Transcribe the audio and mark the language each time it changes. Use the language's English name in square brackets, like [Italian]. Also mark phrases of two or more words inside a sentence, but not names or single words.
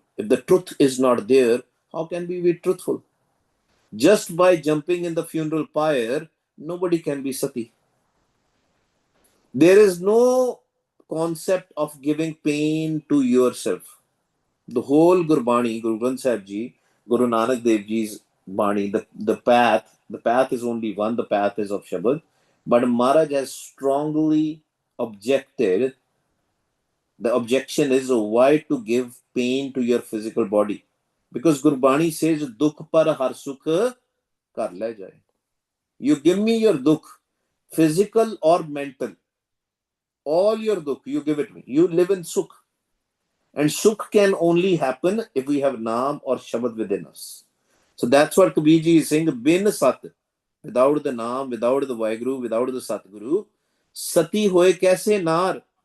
[English] If the truth is not there, how can we be truthful? Just by jumping in the funeral pyre, nobody can be Sati. There is no concept of giving pain to yourself. The whole Gurbani, Guru Granth Sahib Ji, Guru Nanak Dev Ji's Bani, the path is only one, the path is of Shabad. But Maharaj has strongly objected. The objection is why to give pain to your physical body. Because Gurbani says, [Punjabi] ਦੁਖ ਪਰ ਹਰ ਸੁਖ ਕਰ ਲੈ ਜਾਏ. [English] You give me your dukh, physical or mental. All your dukh, you give it me. You live in sukh. And sukh can only happen if we have Naam or Shabad within us. So that's what Kabirji is saying. [Punjabi] ਬਿਨ ਸਤ, [English] without the Naam, without the Vaheguru, without the Satguru, [Punjabi] ਸਤੀ ਹੋਏ ਕੈਸੇ ਨਰ?